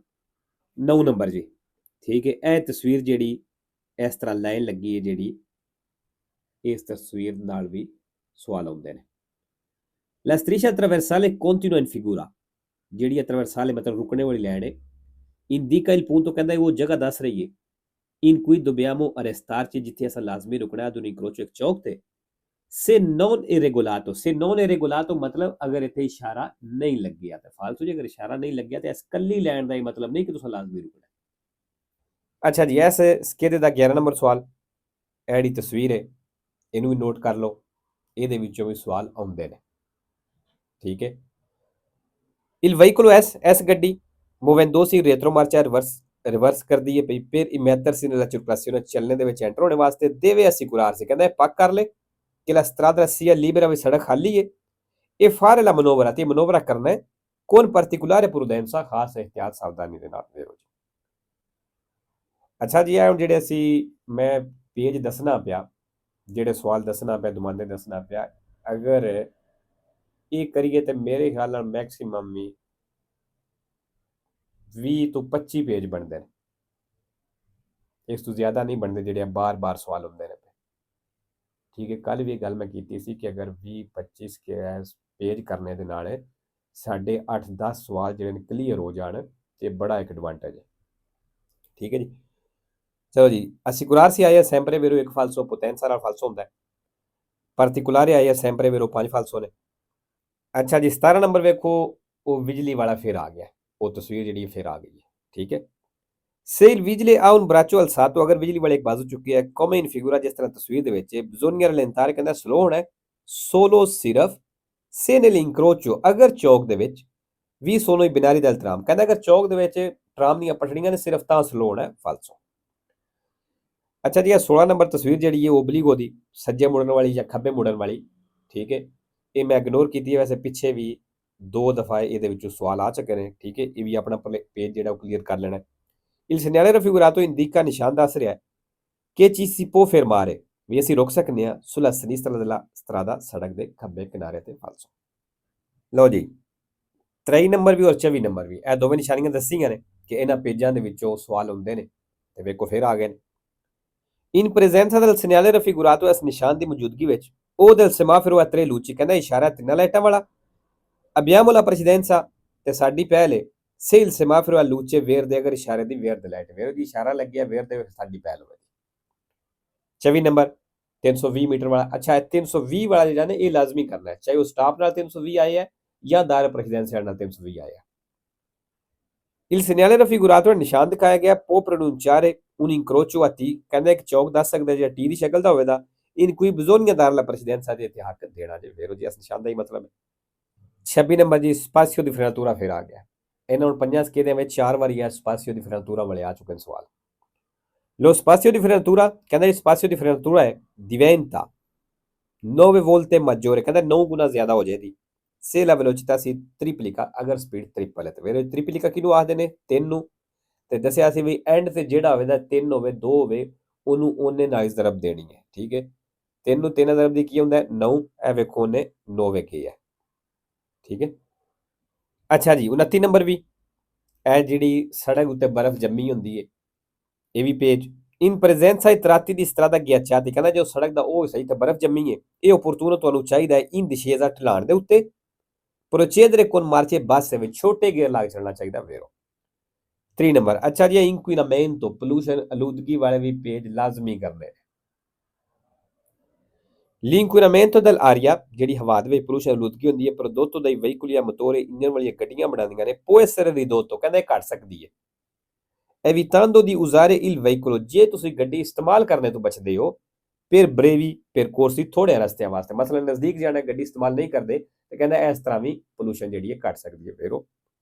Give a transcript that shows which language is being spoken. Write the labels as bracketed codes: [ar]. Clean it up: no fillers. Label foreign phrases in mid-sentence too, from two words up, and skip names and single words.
[pa] 9 ਨੰਬਰ ਜੀ, ਠੀਕ ਹੈ, ਇਹ ਤਸਵੀਰ ਜਿਹੜੀ ਇਸ ਤਰ੍ਹਾਂ ਲਾਈਨ ਲੱਗੀ ਹੈ ਜਿਹੜੀ, ਇਸ ਤਸਵੀਰ ਨਾਲ ਵੀ ਸਵਾਲ ਆਉਂਦੇ ਨੇ। [it] La striscia trasversale continua in figura, [pa] ਜਿਹੜੀ trasversale ਮਤਲਬ ਰੁਕਣੇ ਵਾਲੀ ਲਾਈਨ ਹੈ, [it] indica il punto, [pa] ਕਹਿੰਦਾ ਉਹ ਜਗ੍ਹਾ ਦੱਸ ਰਹੀ ਹੈ, [it] in cui dobbiamo arrestarci, [pa] ਜਿੱਥੇ ਅਸਾਂ ਲਾਜ਼ਮੀ ਰੁਕਣਾ ਹੈ, [it] ad un incrocio, [pa] ਇੱਕ ਚੌਕ ਤੇ। [it] se non è regolato, se non è regolato [pa] ਮਤਲਬ ਅਗਰ ਇੱਥੇ ਇਸ਼ਾਰਾ ਨਹੀਂ ਲੱਗਿਆ ਤੇ ਫਾਲਤੂ, ਜੇ ਅਗਰ ਇਸ਼ਾਰਾ ਨਹੀਂ ਲੱਗਿਆ ਤੇ ਇਸ ਕੱਲੀ ਲਾਈਨ ਦਾ ਹੀ ਮਤਲਬ ਨਹੀਂ ਕਿ ਤੁਸੀਂ ਲਾਜ਼ਮੀ ਰੁਕਣਾ। ਅੱਛਾ ਜੀ ਇਸ ਸਕੇਦੇ ਦਾ 11 ਨੰਬਰ ਸਵਾਲ, ਇਹ ਜਿਹੜੀ ਤਸਵੀਰ ਹੈ ਇਹਨੂੰ ਵੀ ਨੋਟ ਕਰ ਲਓ, ਇਹਦੇ ਵਿੱਚੋਂ ਵੀ ਸਵਾਲ ਆਉਂਦੇ ਨੇ। ਠੀਕ ਹੈ, [it] il veicolo S, ਗੱਡੀ, muovendosi in retromarcia, [pa] ਰਿਵਰਸ ਕਰਦੀ ਹੈ ਪਈ ਫਿਰ [it] immettersi nella circolazione [pa] ਚੱਲਣੇ ਦੇ ਵਿੱਚ ਐਂਟਰ ਹੋਣੇ ਵਾਸਤੇ [it] deve assicurarsi [pa] ਕਹਿੰਦਾ ਇਹ ਪੱਕ ਕਰ ਲੈ ਕਿ [it] la strada sia libera [pa] ਵੀ ਸੜਕ ਖਾਲੀ ਹੈ ਇਹ [it] fare la manovra [pa] ਤੇ ਮਨੋਵਰਾ ਕਰਨਾ ਹੈ [it] con particolare prudenza [pa] ਖਾਸ ਇhtiyat ਸਾਵਧਾਨੀ ਦੇ ਨਾਲ ਵੇਰੋ ਜੀ ਅੱਛਾ ਜੀ ਇਹ ਹੁਣ ਜਿਹੜੇ ਅਸੀਂ ਮੈਂ ਪੇਜ ਦੱਸਣਾ ਪਿਆ ਜਿਹੜੇ ਸਵਾਲ ਦੱਸਣਾ ਪਿਆ ਦੁਮਾਨੇ ਦੱਸਣਾ ਪਿਆ ਅਗਰ ਇਹ ਕਰੀਏ ਤੇ ਮੇਰੇ ਖਿਆਲ ਨਾਲ ਮੈਕਸਿਮਮ ਵੀ 20 ਤੋਂ 25 ਪੇਜ ਬਣਦੇ ਨੇ ਇਸ ਤੋਂ ਜ਼ਿਆਦਾ ਨਹੀਂ ਬਣਦੇ ਜਿਹੜੇ ਬਾਰ-ਬਾਰ ਸਵਾਲ ਹੁੰਦੇ ਨੇ ਠੀਕ ਹੈ ਕੱਲ ਵੀ ਇਹ ਗੱਲ ਮੈਂ ਕੀਤੀ ਸੀ ਕਿ ਅਗਰ 20-25 ਪੇਜ ਕਰਨੇ ਦੇ ਨਾਲ ਸਾਡੇ 8-10 ਸਵਾਲ ਜਿਹੜੇ ਨੇ ਕਲੀਅਰ ਹੋ ਜਾਣ ਤੇ ਬੜਾ ਇੱਕ ਐਡਵਾਂਟੇਜ ਹੈ ਠੀਕ ਹੈ ਜੀ ਚਲੋ ਜੀ assicurarsi ਆਇਆ [it] sempre vero [pa] ਇੱਕ ਫਾਲਸੋ potenza ਨਾਲ ਫਾਲਸੋ ਹੁੰਦਾ ਹੈ particolare ਆਇਆ [it] sempre vero [pa] 5 ਫਾਲਸੋ ਨੇ ਅੱਛਾ ਜੀ 17 ਨੰਬਰ ਵੇਖੋ ਉਹ ਬਿਜਲੀ ਵਾਲਾ ਫਿਰ ਆ ਗਿਆ ਉਹ ਤਸਵੀਰ ਜਿਹੜੀ ਫਿਰ ਆ ਗਈ ਹੈ ਠੀਕ ਹੈ [it] se il vigile ha un braccio alzato [pa] ਅਗਰ ਬਿਜਲੀ ਵਾਲੇ ਇੱਕ ਬਾਜ਼ੂ ਚੁੱਕੀ ਹੈ [it] come in figura [pa] ਜਿਸ ਤਰ੍ਹਾਂ ਤਸਵੀਰ ਦੇ ਵਿੱਚ [it] bisogna rallentare [pa] ਕਹਿੰਦਾ ਸਲੋ ਹੋਣਾ solo ਸਿਰਫ [it] se nell'incrocio [pa] ਅਗਰ ਚੌਕ ਦੇ ਵਿੱਚ ਵੀ [it] sono i binari del tram [pa] ਕਹਿੰਦਾ ਅਗਰ ਚੌਕ ਦੇ ਵਿੱਚ ਟਰਾਮ ਦੀਆਂ ਪਟੜੀਆਂ ਨੇ ਸਿਰਫ ਤਾਂ ਸਲੋ ਹੋਣਾ ਫਾਲਸੋ ਅੱਛਾ ਜੀ ਇਹ 16 ਨੰਬਰ ਤਸਵੀਰ ਜਿਹੜੀ ਹੈ ਓਬਲੀਗੋ ਦੀ ਸੱਜੇ ਮੁੜਨ ਵਾਲੀ ਜਾਂ ਖੱਬੇ ਮੁੜਨ ਵਾਲੀ ਠੀਕ ਹੈ ਇਹ ਮੈਂ ਇਗਨੋਰ ਕੀਤੀ ਹੈ ਵੈਸੇ ਪਿੱਛੇ ਵੀ 2 ਦਫਾ ਇਹਦੇ ਵਿੱਚੋਂ ਸਵਾਲ ਆ ਚੁੱਕੇ ਨੇ ਠੀਕ ਹੈ ਇਹ ਵੀ ਆਪਣਾ ਪੇਜ ਜਿਹੜਾ ਉਹ ਕਲੀਅਰ ਕਰ ਲੈਣਾ [it] il segnale raffigurato indica [pa] ਨਿਸ਼ਾਨ ਦੱਸ ਰਿਹਾ ਹੈ ਕਿ [it] ci si può fermare [pa] ਵੀ ਅਸੀਂ ਰੁਕ ਸਕਨੇ ਆ [it] sulla sinistra della strada [pa] ਸੜਕ ਦੇ ਖੱਬੇ ਕਿਨਾਰੇ ਤੇ ਫਾਲਸੋ ਲਓ ਜੀ 23 ਨੰਬਰ ਵੀ ਔਰ 24 ਨੰਬਰ ਵੀ ਇਹ ਦੋਵੇਂ ਨਿਸ਼ਾਨੀਆਂ ਦੱਸੀਆਂ ਨੇ ਕਿ ਇਹਨਾਂ ਪੇਜਾਂ ਦੇ ਵਿੱਚੋਂ ਸਵਾਲ ਹੁੰਦੇ ਨੇ ਤੇ ਵੇਖੋ ਫਿਰ ਆ ਗਏ ਨੇ [it] in presenza del segnale raffigurato [pa] ਇਸ ਨਿਸ਼ਾਨ ਦੀ ਮੌਜੂਦਗੀ ਵਿੱਚ ਉਹ [it] del semaforo a tre luci [pa] ਕਹਿੰਦਾ ਇਸ਼ਾਰਾ ਤਿੰਨਾਂ ਲਾਈਟਾਂ ਵਾਲਾ [it] abbiamo la precedenza [pa] ਤੇ ਸਾਡੀ ਪਹਿਲੇ [it] se il semaforo a luce verde [pa] ਅਗਰ ਇਸ਼ਾਰੇ ਦੀ verde ਲਾਈਟ verde ਦੀ ਇਸ਼ਾਰਾ ਲੱਗਿਆ verde ਸਾਡੀ ਪਹਿਲ ਹੋਵੇ 24 ਨੰਬਰ 320 ਮੀਟਰ ਵਾਲਾ ਅੱਛਾ 320 ਵਾਲਾ ਜਿਹੜਾ ਨੇ ਇਹ ਲਾਜ਼ਮੀ ਕਰਨਾ ਹੈ ਚਾਹੇ ਉਹ ਸਟਾਪ ਨਾਲ 320 ਆਇਆ ਜਾਂ [it] dare precedenza [pa] ਨਾਲ 320 ਆਇਆ [it] il segnale raffigurato [pa] ਨਿਸ਼ਾਨ ਦਿਖਾਇਆ ਗਿਆ [it] può pronunciare un incrocio a T [pa] ਕਹਿੰਦਾ ਇੱਕ ਚੌਕ ਦੱਸ ਸਕਦਾ ਜਿਹੜਾ T ਦੀ ਸ਼ਕਲ ਦਾ ਹੋਵੇਗਾ [it] in cui bisogna dare la precedenza [pa] ਦੇ ਇਤਿਹਾਕ ਦੇਣਾ ਜੇ ਵੇਰੋ ਜੀ ਇਸ ਨਿਸ਼ਾਨ ਦਾ ਹੀ ਮਤਲਬ ਹੈ 26 ਨੰਬਰ ਜੀ [it] spazio di frenatura [pa] ਫਿਰ ਆ ਗਿਆ ਇਹਨਾਂ ਹੁਣ ਪੰਜਾਂ ਸਕੇਦਿਆਂ ਵਿੱਚ 4 ਵਾਰੀ ਹੈ [it] spazio di frenatura [pa] ਵਾਲੇ ਆ ਚੁੱਕੇ ਨੇ ਸਵਾਲ [it] lo spazio di frenatura [pa] ਕਹਿੰਦਾ [it] spazio di frenatura [pa] ਹੈ diventa 9 [it] volte maggiore [pa] ਕਹਿੰਦਾ 9 ਗੁਣਾ ਜ਼ਿਆਦਾ ਹੋ ਜਾਏਗੀ [it] se la velocità si triplica [pa] ਅਗਰ ਸਪੀਡ ਟ੍ਰਿਪਲ ਹੈ ਤੇ ਵੇਰੋ ਟ੍ਰਿਪਲਿਕਾ ਕਿਹਨੂੰ ਆਖਦੇ ਨੇ 3 ਨੂੰ ਤੇ ਦੱਸਿਆ ਸੀ ਵੀ ਐਂਡ ਤੇ ਜਿਹੜਾ ਹੋਵੇਗਾ 3 ਹੋਵੇ 2 ਹੋਵੇ ਉਹਨੂੰ ਉਹਨੇ ਨਾਲ ਜ਼ਰਬ ਦੇਣੀ ਹੈ ਠੀਕ ਹੈ 3 ਨੂੰ 3 ਜ਼ਰਬ ਦੀ ਕੀ ਹੁੰਦਾ 9 ਇਹ ਵੇਖੋ ਉਹਨੇ 9 ਵੇਖੀ ਹੈ ਠੀਕ ਹੈ ਅੱਛਾ ਜੀ 29 ਨੰਬਰ ਵੀ ਇਹ ਜਿਹੜੀ ਸੜਕ ਉੱਤੇ ਬਰਫ਼ ਜੰਮੀ ਹੁੰਦੀ ਹੈ ਇਹ ਵੀ ਪੇਜ [it] in presenza di tratti di strada ghiacciati [pa] ਕਹਿੰਦਾ ਜੋ ਸੜਕ ਦਾ ਉਹ ਸਹੀ ਤੇ ਬਰਫ਼ ਜੰਮੀ ਹੈ ਇਹ opportuno ਤੁਹਾਨੂੰ ਚਾਹੀਦਾ ਹੈ [it] in discesa [pa] ਢਲਾਣ ਦੇ ਉੱਤੇ [it] procedere con marce basse [pa] ਵਿੱਚ ਛੋਟੇ ਗੇਅਰ ਲਾ ਕੇ ਚੱਲਣਾ ਚਾਹੀਦਾ ਵੇਰੋ 3 ਨੰਬਰ ਅੱਛਾ ਜੀ inquinamento pollution ਆਲੂਦਗੀ ਵਾਲੇ ਵੀ ਪੇਜ ਲਾਜ਼ਮੀ ਕਰਨੇ [it] l'inquinamento dell'aria [pa] ਜਿਹੜੀ ਹਵਾ ਦੇ ਵਿੱਚ pollution ਆਲੂਦਗੀ ਹੁੰਦੀ ਹੈ [it] prodotto dai veicoli a motore [pa] ਇੰਜਨ ਵਾਲੀਆਂ ਗੱਡੀਆਂ ਬਣਾਉਂਦੀਆਂ ਨੇ [it] può essere ridotto [pa] ਕਹਿੰਦਾ ਘਟ ਸਕਦੀ ਹੈ [it] evitando di usare il veicolo [pa] ਜੇ ਤੁਸੀਂ ਗੱਡੀ ਇਸਤੇਮਾਲ ਕਰਨੇ ਤੋਂ ਬਚਦੇ ਹੋ ਫਿਰ [it] brevi percorsi [pa] ਥੋੜੇ ਰਸਤਿਆਂ ਵਾਸਤੇ ਮਤਲਬ ਨਜ਼ਦੀਕ ਜਾਣਾ ਗੱਡੀ ਇਸਤੇਮਾਲ ਨਹੀਂ ਕਰਦੇ ਤੇ ਕਹਿੰਦਾ ਇਸ ਤਰ੍ਹਾਂ ਵੀ pollution ਜਿਹੜੀ ਹੈ ਘਟ ਸਕਦੀ ਹੈ ਵੇਰੋ